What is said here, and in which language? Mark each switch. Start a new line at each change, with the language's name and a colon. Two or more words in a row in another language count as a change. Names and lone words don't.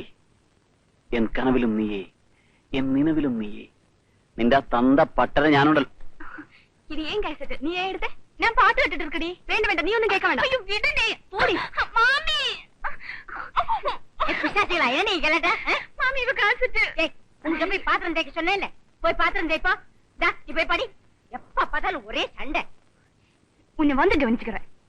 Tamil: என் கனவிலும் நீயே, என் நினைவிலும் நீயே.
Malayalam: നിന്റെ തന്ത പട്ടര ഞാനുണ്ടല്ലോ. ഇത് ഏൻ കാസറ്റ്? നീ എടുത്തേ? ഞാൻ പാട്ട് കേട്ടിട്ട് ഇരിക്കടി. വേണ്ട വേണ്ട, നീ ഒന്നും കേൾക്കാൻ വേണ്ട. അയ്യോ വിടണേ, പോടി. മാമി,
Tamil: பிசாசிகளா என்ன நீ கலட்ட? மாமி இவ காசட். ஏய், உங்க போய் பாத்திரம் தேய்க்க சொன்னேன்ல, போய் பாத்திரம் தேய்ப்பா. டா, நீ போய் படி. எப்ப பார்த்தாலும் ஒரே சண்டை. உன்னை வந்து கவனிச்சுக்கிறேன்.